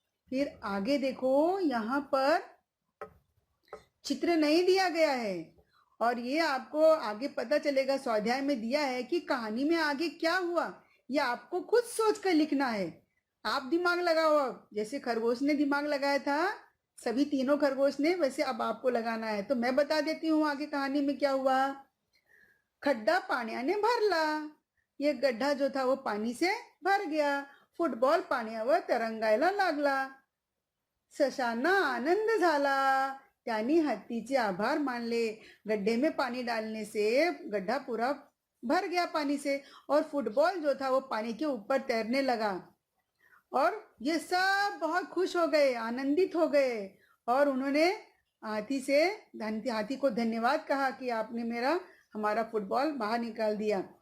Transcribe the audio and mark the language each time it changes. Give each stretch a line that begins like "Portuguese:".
Hindi: फिर आगे देखो, यहाँ पर चित्र नहीं दिया गया है और ये आपको आगे पता चलेगा, स्वाध्याय में दिया है कि कहानी में आगे क्या हुआ, ये आपको खुद सोच कर लिखना है। आप दिमाग लगाओ, अब जैसे खरगोश ने दिमाग लगाया था, सभी तीनों खरगोश ने, वैसे अब आपको लगाना है। तो मैं बता देती हूँ आगे कहानी में क्या हुआ।
Marathi: खड्डा पाण्याने भरला,
Hindi: ये गड्ढा जो था वो पानी से भर गया।
Marathi: फुटबॉल पाण्यावर तरंगायला लागला, सशांना आनंद झाला, त्यांनी हत्तीचे आभार मानले।
Hindi: गड्ढे में पानी डालने से गड्ढा पूरा भर गया पानी से और फुटबॉल जो था वो पानी के ऊपर तैरने लगा और ये सब बहुत खुश हो गए, आनंदित हो गए और उन्होंने हाथी को धन्यवाद कहा कि आपने हमारा फुटबॉल बाहर निकाल दिया।